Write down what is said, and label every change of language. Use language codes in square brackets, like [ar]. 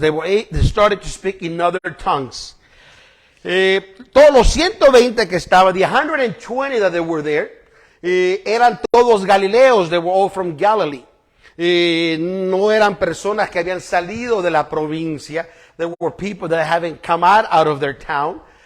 [en] They started to speak in other tongues. [es] Todos los 120 que estaban, [en] the 120 that they were there, [es] eran todos galileos. [en] They were all from Galilee. [es] No eran personas que habían salido de la provincia. [en] They were people that haven't come out of their town.